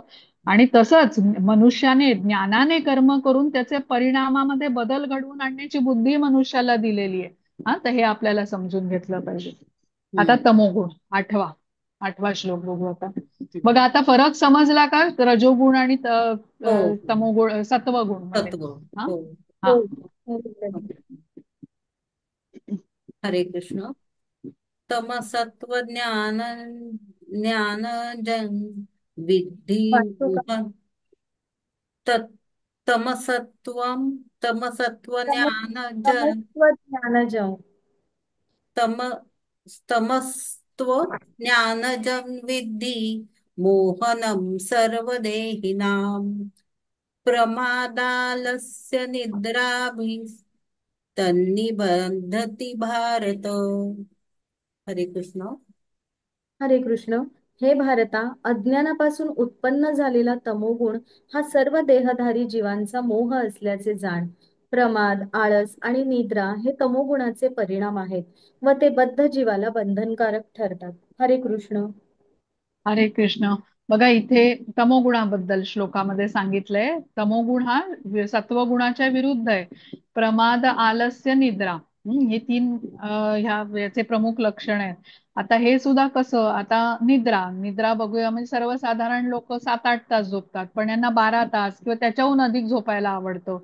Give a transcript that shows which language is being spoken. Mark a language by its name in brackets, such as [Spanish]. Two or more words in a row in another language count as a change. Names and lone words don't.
[Marathi] आणि तसंच मनुष्याने ज्ञानाने कर्म करून त्याचे परिणामामध्ये बदल घडवून आणण्याची बुद्धी मनुष्याला दिलेली आहे. हा, तर हे आपल्याला समजून घेतलं पाहिजे. आता तमोगुण, आठवा श्लोक बघू आता. बघा आता फरक समजला का रजोगुण आणि हो. तमोगुण सत्वगुण मध्ये? तत्व. हा हो. हा. हो. हो. [Sanskrit] हरे कृष्ण. तमसत्व ज्ञान ज्ञान जन विद्धि [Marathi] वाचतो का? [Sanskrit] मोह तत् तमसत्व ज्ञान जन तमस्व ज्ञानजं तम तमस्त्व ज्ञानजं विद्धि मोहनं सर्वदेहिनां प्रमादालस्य तन्निबद्धति भारत. हरे कृष्ण. हरे कृष्ण. [Marathi] हे भारता, अज्ञानापासून उत्पन्न झालेला तमोगुण हा सर्व देहधारी जीवांचा मोह असल्याचे जाण. प्रमाद, आळस आणि निद्रा हे तमोगुणाचे परिणाम आहेत व ते बद्ध जीवाला बंधनकारक ठरतात. [Sanskrit] हरे कृष्ण. हरे कृष्ण. [Marathi] बघा इथे तमोगुणाबद्दल श्लोकामध्ये सांगितलंय. तमोगुण हा सत्वगुणाच्या विरुद्ध आहे. प्रमाद, आलस्य, निद्रा, हे तीन याचे प्रमुख लक्षण आहेत. आता हे सुद्धा कसं, आता निद्रा निद्रा बघूया, म्हणजे सर्वसाधारण लोक 7-8 तास झोपतात, पण यांना 12 तास किंवा त्याच्याहून अधिक झोपायला आवडतं.